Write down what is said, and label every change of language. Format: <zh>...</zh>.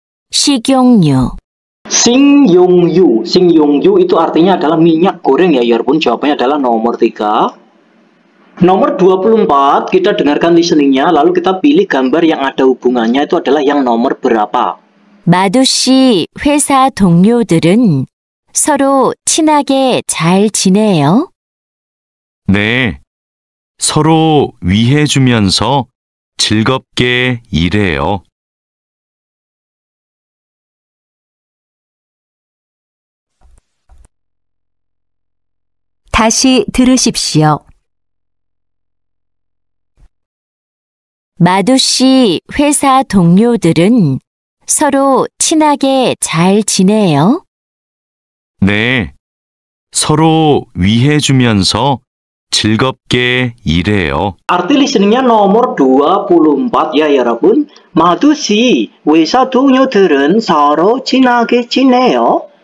<ko>식용유. Singyongyu.</ko> <id>Singyongyu itu artinya adalah minyak goreng ya Yarbun. Jawabannya adalah nomor 3. Nomor 24, kita dengarkan listeningnya, lalu kita pilih gambar yang ada hubungannya, itu adalah yang nomor berapa?</id> <ko>마두 씨 회사 동료들은 서로 친하게 잘 지내요? 네, 서로 위해주면서 즐겁게 일해요. 다시 들으십시오. 마두 씨 회사 동료들은 서로 친하게 잘 지내요? 네. 서로 위해주면서 즐겁게 일해요.</ko> <id>Arti listeningnya nomor 24 ya 여러분.</id> <ko>마두 씨 회사 동료들은 서로 친하게 지내요?</ko>